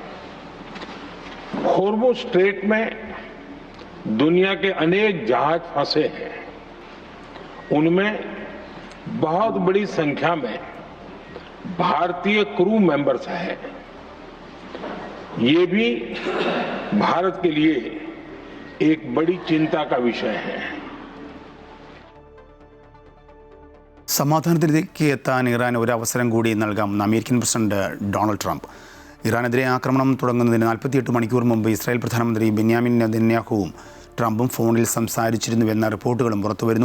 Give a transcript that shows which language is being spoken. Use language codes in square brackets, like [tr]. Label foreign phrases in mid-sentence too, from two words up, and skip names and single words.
[hi] होर्मुज स्ट्रेट में दुनिया के अनेक जहाज फंसे हैं. उनमें बहुत बड़ी संख्या में भारतीय [en] crew members [hi] हैं. ये भी भारत के लिए एक बड़ी चिंता का विषय है. [ml] സമാധാനത്തിലേക്ക് എത്താൻ ഇറാൻ ഒരു അവസരം കൂടി നൽകാമെന്ന് അമേരിക്കൻ പ്രസിഡന്റ് ഡൊണാൾഡ് ട്രംപ്. ഇറാനെതിരെ ആക്രമണം തുടങ്ങുന്നതിന് 48 മണിക്കൂർ മുമ്പ് ഇസ്രായേൽ പ്രധാനമന്ത്രി ബെന്യാമിൻ നെതന്യാഹുവും ട്രംപും ഫോണിൽ സംസാരിച്ചിരുന്നുവെന്ന റിപ്പോർട്ടുകളും പുറത്തുവരുന്നു.